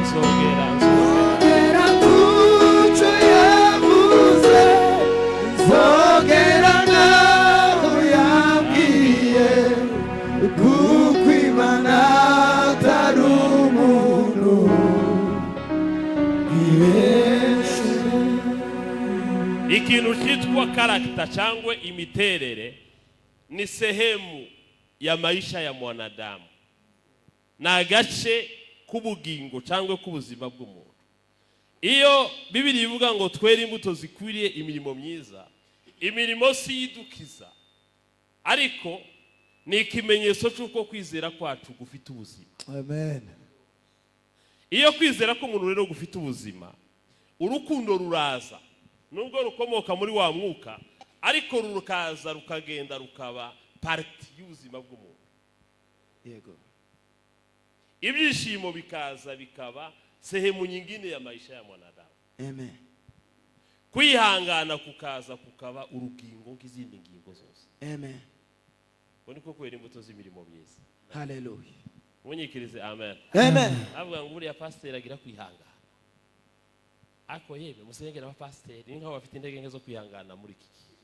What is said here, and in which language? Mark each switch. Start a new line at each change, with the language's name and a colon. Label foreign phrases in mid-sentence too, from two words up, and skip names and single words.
Kinyarwanda: kuco yavuze, zogera naho yambwiye, kuko Imana atari umuntu ibeshe. ikintu cyitwa character cyangwa imiterere
Swahili: ni sehemu ya maisha ya mwanadamu,
Kinyarwanda: na agace k'ubugingo cyangwa k'ubuzima bw'umuntu. Iyo Bibiliya ivuga ngo twere imbuto zikwiriye imirimo myiza, imirimo si yidukiza, ariko ni ikimenyetso cy'uko kwizera kwacu gufite ubuzima. Amen. Iyo kwizera ko umuntu rero gufite ubuzima, urukundo ruraza, nubwo rukomoka muri wa mwuka, ariko rukaza rukagenda rukaba parti y'ubuzima bw'umuntu. Yego. Ibyishimo bikaza bikaba
Swahili: sehemu nyingine ya maisha ya mwanadamu.
Kinyarwanda: Amen. Kwihangana kukaza kukaba urugingo nk'izindi ngingo zose. Amen. Ngo niko kwera imbuto z'imirimo myiza. Hallelujah. Munyikirize amen. Amen. Avuga ngo buriya pasiteri agira kwihangana. Ako yebe musengera aba pasiteri ni nk'aho bafite intege nke zo kwihangana muri iki.